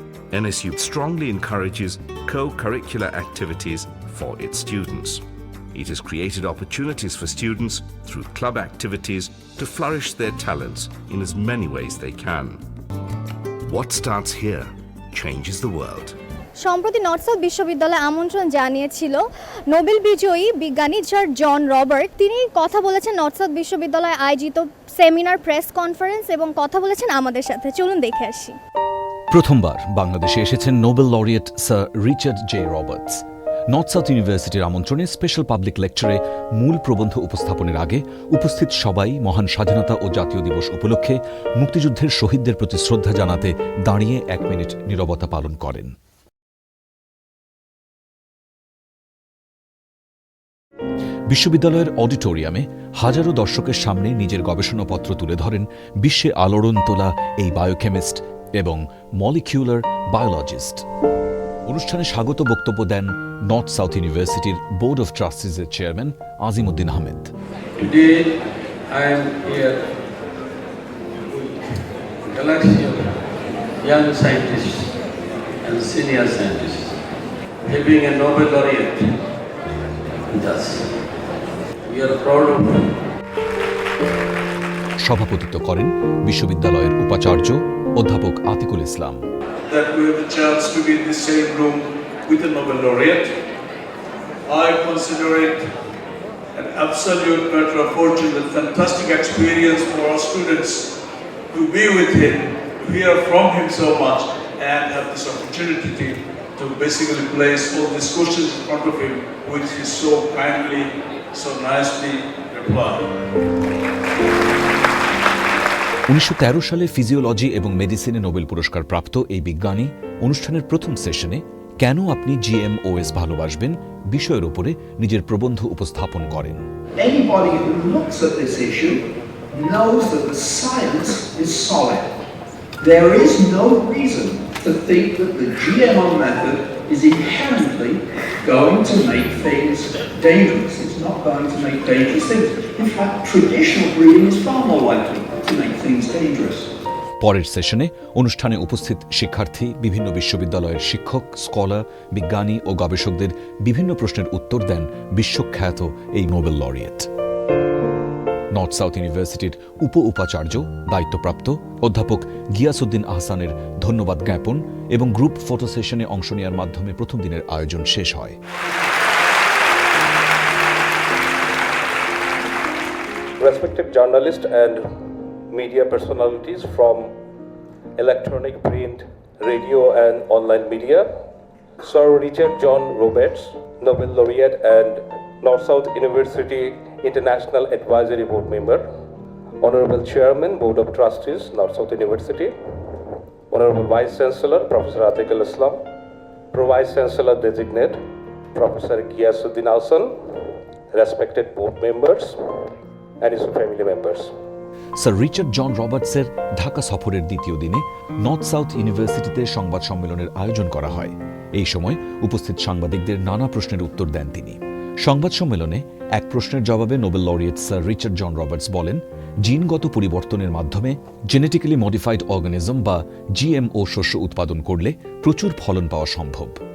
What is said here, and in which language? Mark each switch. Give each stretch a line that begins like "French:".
English: NSU strongly encourages co-curricular activities for its students. It has created opportunities for students through club activities to flourish their talents in as many ways they can. What starts here changes the world.
Bangla: সম্প্রতি north south বিশ্ববিদ্যালয় আমন্ত্রণ জানিয়েছিল Nobel বিজয়ী বিজ্ঞানী sir জন Robert. তিনি কথা বলেছেন north south বিশ্ববিদ্যালয় আয়োজিত সেমিনার, প্রেস কনফারেন্স এবং কথা বলেছেন আমাদের সাথে। চলুন দেখে আসি। প্রথমবার বাংলাদেশে এসেছেন Nobel laureate sir Richard J Roberts. North south ইউনিভার্সিটির আমন্ত্রণে স্পেশাল পাবলিক লেকচারে মূল প্রবন্ধ উপস্থাপনের আগে উপস্থিত সবাই মহান স্বাধীনতা ও জাতীয় দিবস উপলক্ষে মুক্তিযুদ্ধের শহীদদের প্রতি শ্রদ্ধা জানাতে দাঁড়িয়ে 1 মিনিট নীরবতা পালন করেন। বিশ্ববিদ্যালয়ের অডিটোরিয়ামে হাজারো দর্শকের সামনে নিজের গবেষণাপত্র তুলে ধরেন বিশ্বে আলোড়ন তোলা এই বায়োকেমিস্ট এবং মলিকিউলার বায়োলজিস্ট। অনুষ্ঠানে স্বাগত বক্তব্য দেন নর্থ সাউথ ইউনিভার্সিটির board of ট্রাস্টিজের chairman Azimuddin Ahmed.
English: Today I am here with a galaxy of young scientists and senior scientists, having a Nobel Laureate with us. We are proud of him.
Bangla: সভাপতিত্ব করেন বিশ্ববিদ্যালয়ের উপাচার্য অধ্যাপক আতিকুল ইসলাম।
English: That we have the chance to be in the same room with the Nobel Laureate. I consider it an absolute matter of fortune, a fantastic experience for our students to be with him, to hear from him so much, and have this opportunity to basically place all these questions in front of him, which he so kindly, so nicely replied.
Bangla: 1913 সালে physiology এবং মেডিসিনে Nobel পুরস্কার প্রাপ্ত এই বিজ্ঞানী অনুষ্ঠানের প্রথম সেশনে কেন আপনি জিএমওএস ভালোবাসবেন বিষয়ের উপরে নিজের প্রবন্ধ উপস্থাপন করেন।
English: Anybody who looks at this issue knows that the science is solid. There is no reason to think that the GMO method is inherently going to make things dangerous. It's not going to make dangerous things. In fact, traditional breeding is far more likely to make things dangerous.
Bangla: পরের সেশনে অনুষ্ঠানে উপস্থিত শিক্ষার্থী, বিভিন্ন বিশ্ববিদ্যালয়ের শিক্ষক, scholar, বিজ্ঞানী ও গবেষকদের বিভিন্ন প্রশ্নের উত্তর দেন বিশ্বখ্যাত এই নোবেল লরিয়েট। নর্থ সাউথ ইউনিভার্সিটির উপাচার্য দায়িত্বপ্রাপ্ত অধ্যাপক গিয়াসউদ্দিন আহসানের ধন্যবাদ জ্ঞাপন এবং গ্রুপ ফটো সেশনে অংশ নেওয়ার মাধ্যমে প্রথম দিনের আয়োজন শেষ হয়।
English: Respected journalists and media personalities from electronic, print, radio and online media, Sir Richard John Roberts, Nobel Laureate and North South University International Advisory Board Member, Honorable Chairman, Board of Trustees, North South University, Honorable Vice Chancellor, Professor Atiqul Islam, Pro Vice Chancellor Designate, Professor Giyasuddin Ahsan, respected board members, and his family members.
Bangla: Sir Richard জন রবার্টসের ঢাকা সফরের দ্বিতীয় দিনে north south ইউনিভার্সিটিতে সংবাদ সম্মেলনের আয়োজন করা হয়। এই সময় উপস্থিত সাংবাদিকদের নানা প্রশ্নের উত্তর দেন তিনি। সংবাদ সম্মেলনে এক প্রশ্নের জবাবে নোবেল লরিয়েট স্যার রিচার্ড জন রবার্টস বলেন, জিনগত পরিবর্তনের মাধ্যমে জেনেটিক্যালি মডিফাইড অর্গানিজম বা জিএমও শস্য উৎপাদন করলে প্রচুর ফলন পাওয়া সম্ভব।